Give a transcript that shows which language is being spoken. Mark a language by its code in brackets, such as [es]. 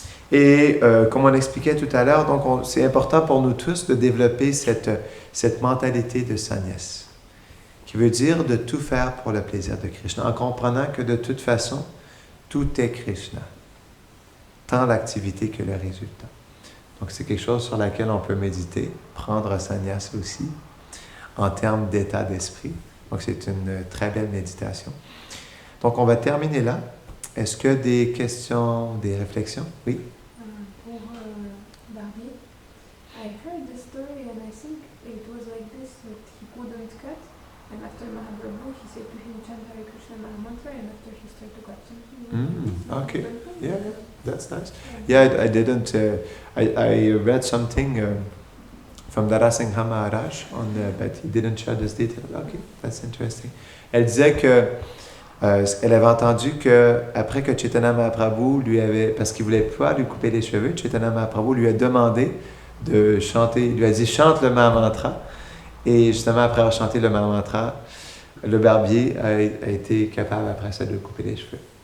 [fr] Et comme on expliquait tout à l'heure, donc c'est important pour nous tous de développer cette mentalité de sannyas, qui veut dire de tout faire pour le plaisir de Krishna, en comprenant que de toute façon, tout est Krishna, tant l'activité que le résultat. Donc c'est quelque chose sur laquelle on peut méditer, prendre sannyas aussi, en termes d'état d'esprit. Donc c'est une très belle méditation. Donc on va terminer là. Est-ce que des questions, des réflexions? Oui? Pour Barbie, [en] I heard the story and I think it was like this, that he couldn't cut, and after Mahaprabhu he said to him, chant Hare Krishna Mahamantra, and after he started to cut something. Okay, yeah, that's nice. Yeah, I didn't, I read something from Darasingha Maharaj, but he didn't share this detail. Okay, that's interesting. [fr] Elle disait que elle avait entendu qu'après que Chaitanya Mahaprabhu parce qu'il ne voulait pas lui couper les cheveux, Chaitanya Mahaprabhu lui a demandé de chanter, il lui a dit chante le Mahamantra, et justement après avoir chanté le Mahamantra, le barbier a été capable après ça de couper les cheveux.